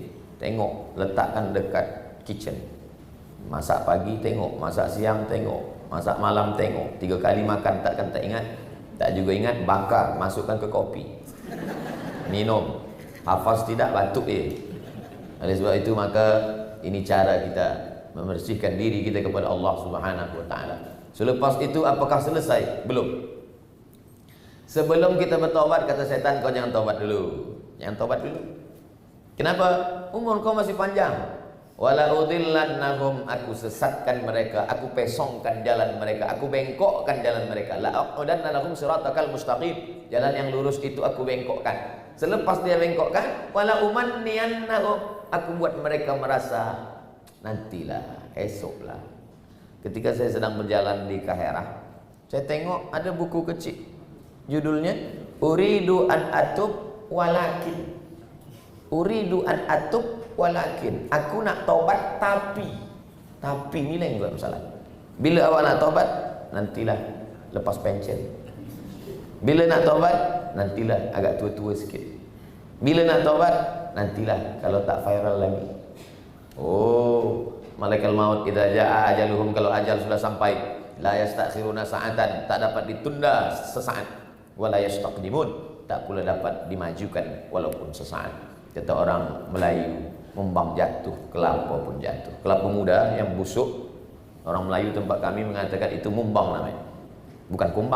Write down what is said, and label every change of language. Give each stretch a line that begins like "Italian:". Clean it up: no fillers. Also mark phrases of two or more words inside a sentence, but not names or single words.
Malay: Tengok, letakkan dekat kitchen. Masak pagi tengok, masak siang tengok, masak malam tengok. 3 kali makan takkan tak ingat. Tak juga ingat, bakar, masukkan ke kopi. Minum. Hafaz tidak, batuk Oleh sebab itu maka ini cara kita membersihkan diri kita kepada Allah
Arabic: سبحانه وتعالى.
Malay: Selepas itu apakah selesai? Belum. Sebelum kita bertobat, kata setan, kau jangan tobat dulu. Jangan tobat dulu. Kenapa? Umur kau masih panjang.
Arabic: ولأضلنهم,
Malay: aku sesatkan mereka, aku pesongkan jalan mereka, aku bengkokkan jalan mereka.
Arabic: لأقعدن لهم صراطك المستقيم,
Malay: jalan yang lurus itu aku bengkokkan. Selepas dia bengkokkan,
Arabic: ولأمنينهم,
Malay: aku buat mereka merasa nantilah, esoklah. Ketika saya sedang berjalan di Kaherah, saya tengok ada buku kecil, judulnya
Arabic: أريد أن أتوب ولكن. أريد أن أتوب ولكن,
Malay: aku nak taubat tapi ni lain buat masalah. Bila awak nak taubat, nantilah lepas pension. Bila nak taubat, nantilah agak tua-tua sikit. Bila nak taubat, nantilah kalau tak viral lagi. Oh, malaikat maut
Arabic: إذا جاء أجلهم,
Malay: kalau ajal sudah sampai,
Arabic: لا يستأخرون ساعة,
Malay: tak dapat ditunda sesaat,
Arabic: ولا يستقدمون,
Malay: tak pula dapat dimajukan walaupun sesaat. Kata orang Melayu, membang jatuh, kelapa pun jatuh. Kelapa muda yang busuk, orang Melayu tempat kami mengatakan itu mumbang namanya, bukan kumbang.